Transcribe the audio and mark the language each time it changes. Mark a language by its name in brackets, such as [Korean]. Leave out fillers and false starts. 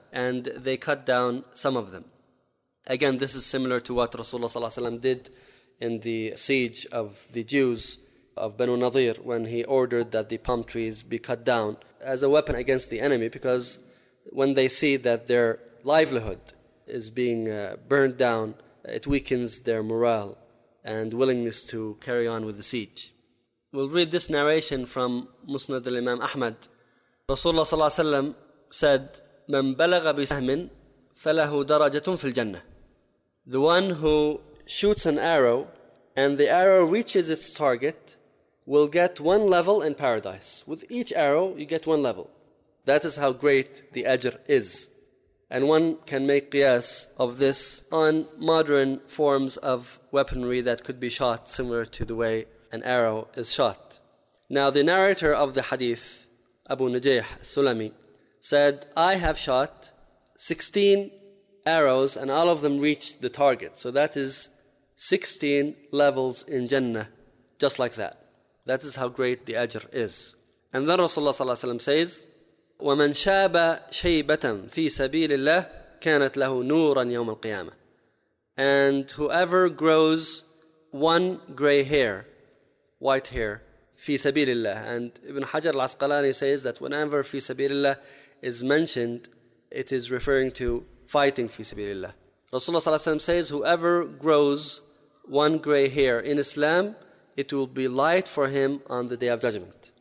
[English] And they cut down some of them. Again, this is similar to what Rasulullah ﷺ did in the siege of the Jews of Banu Nadir, when he ordered that the palm trees be cut down as a weapon against the enemy, because when they see that their livelihood is being burned down, it weakens their morale and willingness to carry on with the siege. We'll read this narration from Musnad al-Imam Ahmad. [Arabic] Rasulullah sallallahu alayhi wa sallam said, مَنْ بَلَغَ بِسَهْمٍ فَلَهُ دَرَجَةٌ فِي الْجَنَّةِ. [English] The one who shoots an arrow and the arrow reaches its target will get one level in paradise. With each arrow, you get one level. That is how great the ajr is. And one can make qiyas of this on modern forms of weaponry that could be shot similar to the way an arrow is shot. Now the narrator of the hadith, Abu Najih Sulami, said, I have shot 16 arrows and all of them reached the target. So that is 16 levels in Jannah, just like that. That is how great the ajr is. And then Rasulullah ﷺ says, [Arabic] وَمَنْ شَابَ شَيْبَةً فِي سَبِيلِ اللَّهِ كانت له نورا يوم القيامة. [English] And whoever grows one gray hair, white hair, [Arabic] في سبيل الله. [English] And Ibn Hajar al-Asqalani says that whenever [Arabic] في سبيل الله [English] is mentioned, it is referring to fighting في سبيل الله. Rasulullah sallallahu alayhi wa sallam says, whoever grows one gray hair in Islam, it will be light for him on the Day of Judgment.